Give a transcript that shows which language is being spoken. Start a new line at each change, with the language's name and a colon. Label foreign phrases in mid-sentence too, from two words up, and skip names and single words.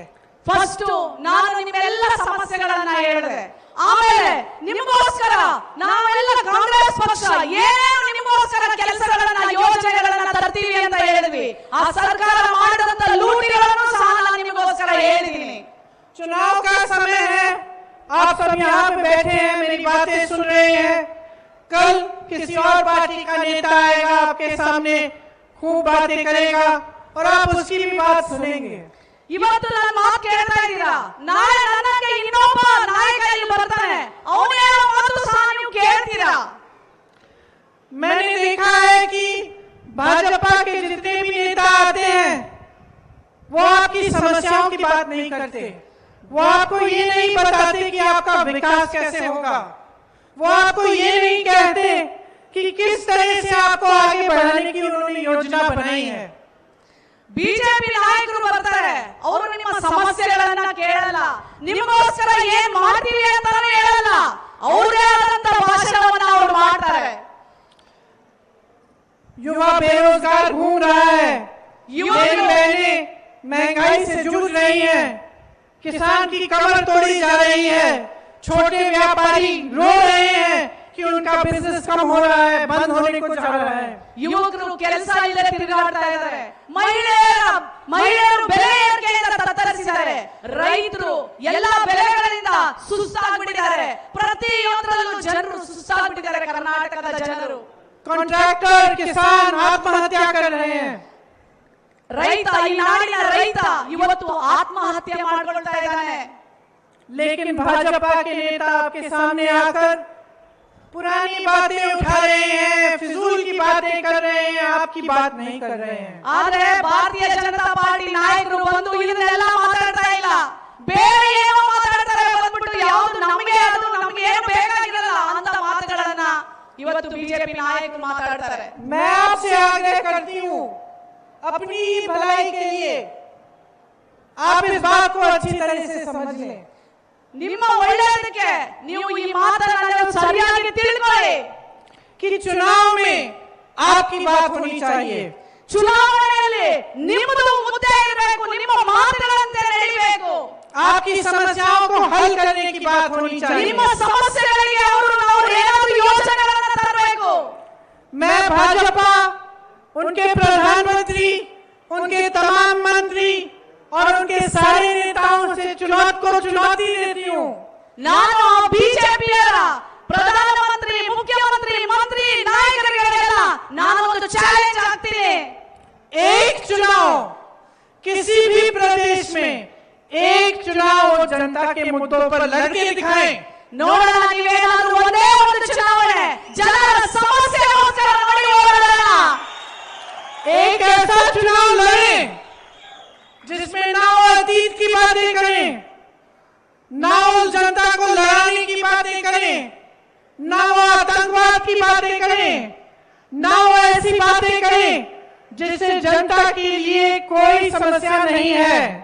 Kannada: ಫಸ್ಟ್ ನಾನು ನಿಮ್ಮೆಲ್ಲ ಸಮಸ್ಯೆಗಳನ್ನ ಹೇಳಿದೆ, ಆಮೇಲೆ ನಿಮಗೋಸ್ಕರ ನಾವೆಲ್ಲ ಕಾಂಗ್ರೆಸ್ ಪಕ್ಷ ಏನೇನು ನಿಮಗೋಸ್ಕರ ಕೆಲಸಗಳನ್ನ ಯೋಜನೆಗಳನ್ನ ತರ್ತೀವಿ ಅಂತ ಹೇಳಿದ್ವಿ, ಆ ಸರ್ಕಾರ ಮಾಡಿದಂತ ಲೂಟಿಗಳನ್ನು ಸಹ ನಾನು ನಿಮಗೋಸ್ಕರ ಹೇಳಿದ್ದೀನಿ।
Hindi: चुनाव का समय है, आप सब यहाँ पे बैठे हैं, मेरी बातें सुन रहे हैं। कल किसी और पार्टी का नेता आएगा, आपके सामने खूब बातें करेगा और आप उसकी भी बात सुनेंगे।
Kannada: ಇವತ್ತು ನನ್ನ ಮಾತು ಕೇಳ್ತಾ ಇದ್ದೀರಾ, ನಾಳೆ ನನ್ನಕ್ಕೆ ಇನ್ನೊಬ್ಬ ನಾಯಕ ಇಲ್ಲಿ ಬರ್ತಾನೆ, ಅವನು ಹೇಳೋ ಮಾತು ಸಹ ನೀವು ಕೇಳ್ತೀರಾ।
Hindi: मैंने देखा है कि भाजपा के जितने भी नेता आते हैं वो आपकी समस्याओं की बात नहीं करते, वो आपको ये नहीं बताते कि आपका विकास कैसे होगा, वो आपको ये नहीं कहते कि किस तरह से आपको आगे बढ़ाने की उन्होंने योजना बनाई है।
Kannada: ಬಿಜೆಪಿ ನಾಯಕರು ಬರ್ತಾರೆ, ಅವರು ನಿಮ್ಮ ಸಮಸ್ಯೆಗಳನ್ನ ಕೇಳಲ್ಲ, ನಿಮಗೋಸ್ಕರ ಏನ್ ಮಾಡ್ತೀವಿ ಅಂತಾನೂ ಹೇಳಲ್ಲ, ಅವರೇ ಆದಂತ ಭಾಷಣವನ್ನ ಅವರು ಮಾಡ್ತಾರೆ।
Hindi: युवा बेरोजगार घूम रहा है, मेरी बहनें महंगाई से जूझ रही हैं, किसान की कमर तोड़ी जा रही है, छोटे व्यापारी रो रहे हैं कि उनका बिजनेस कम हो रहा है, बंद होने को जा रहा है।
Kannada: ಯುವಕರು ಕೆಲಸ ಇಲ್ಲದೆ ತಿರುಗಾಡ್ತಾ ಇದ್ದಾರೆ, ಮಹಿಳೆಯರು ಬೆಲೆ ಏರಿಕೆಯಿಂದ ತತ್ತರಿಸಿದ್ದಾರೆ, ರೈತರು ಎಲ್ಲಾ ಬೆಲೆಗಳಿಂದ ಸುಸ್ತಾಗ್ಬಿಟ್ಟಿದ್ದಾರೆ, ಪ್ರತಿಯೊಂದರಲ್ಲೂ ಜನರು ಸುಸ್ತಾಗ್ಬಿಟ್ಟಿದ್ದಾರೆ ಕರ್ನಾಟಕದ ಜನರು।
Hindi: कॉन्ट्रैक्टर किसान आत्महत्या कर रहे हैं,
Kannada: ರೈತ ಈ ನಾಡಿನ ರೈತ ಇವತ್ತು ಆತ್ಮಹತ್ಯೆ ಮಾಡ್ಕೊಳ್ತಾ ಇದ್ದಾನೆ।
Hindi: लेकिन भाजपा के नेता आपके सामने आकर पुरानी बातें उठा रहे हैं, फिजूल की बातें कर रहे हैं, आपकी बात नहीं कर रहे हैं।
Kannada: ಆದ್ರೆ ಭಾರತೀಯ ಜನತಾ ಪಾರ್ಟಿ ನಾಯಕರು ಬಂದು ಇದನ್ನೆಲ್ಲ ಮಾತಾಡ್ತಾ ಇಲ್ಲ, ಬೇರೆ ಏನೋ ಮಾತಾಡ್ತಾರೆ, ಬಂದ್ಬಿಟ್ಟು ಯಾವುದು ನಮಗೆ ಏನು ಬೇಕಾಗಿರಲ್ಲ ಅಂತ ಮಾತುಗಳನ್ನ ಇವತ್ತು ಬಿಜೆಪಿ ನಾಯಕರು ಮಾತಾಡ್ತಾರೆ।
Hindi: मैं आपसे आग्रह करती हूँ, अपनी भलाई के लिए आप इस बात को अच्छी तरह से समझ लें।
Kannada: ನಿಮ್ಮ ಒಳ್ಳೆಯದಕ್ಕೆ ನೀವು ಈ ಮಾತನ್ನ ಸರಿಯಾಗಿ ತಿಳ್ಕೊಳ್ಳಿ
Hindi: कि चुनाव में आपकी बात होनी चाहिए,
Kannada: ಚುನಾವಣೆಯಲ್ಲಿ ನಿಮ್ಮದು ಮುದ್ದೆ ಇರಬೇಕು, ನಿಮ್ಮ ಮಾತುಗಳಂತೆ ನಡೀಬೇಕು,
Hindi: आपकी समस्याओं को हल करने की बात होनी चाहिए।
Kannada: ನಿಮ್ಮ ಸಮಸ್ಯೆಗಳಿಗೆ ಅವರು ಏನಾದರೂ ಯೋಜನೆಗಳನ್ನು ತರಬೇಕು।
Hindi: मैं भाजपा, उनके प्रधानमंत्री, उनके तमाम मंत्री और उनके सारे नेताओं से चुनौती देती हूँ।
Kannada: ನಾನು ಬಿಜೆಪಿಯರ ಪ್ರಧಾನಮಂತ್ರಿ, ಮುಖ್ಯಮಂತ್ರಿ, ಮಂತ್ರಿ ನಾಯಕರಿಗೆಲ್ಲ ನಾನು ಒಂದು ಚಾಲೆಂಜ್ ಹಾಕ್ತೀನಿ,
Hindi: एक चुनाव किसी भी प्रदेश में, एक चुनाव वो जनता के मुद्दों पर लड़के दिखाएं।
Kannada: ನೋಡೋಣ ನೀವೇನಾದ್ರೂ ಒಂದೇ ಒಂದು ಚುನಾವಣೆ ಜನರ ಸಮಸ್ಯೆಗೋಸ್ಕರ ಮಾಡಿ ಹೋರಾಡೋಣ।
Hindi: एक ऐसा चुनाव लड़ें जिसमें ना वो अतीत की बातें करें, ना उस जनता को लड़ाने की बातें करें, ना वो आतंकवाद की बातें करें, ना वो ऐसी बातें करें जिससे जनता के लिए कोई समस्या नहीं है।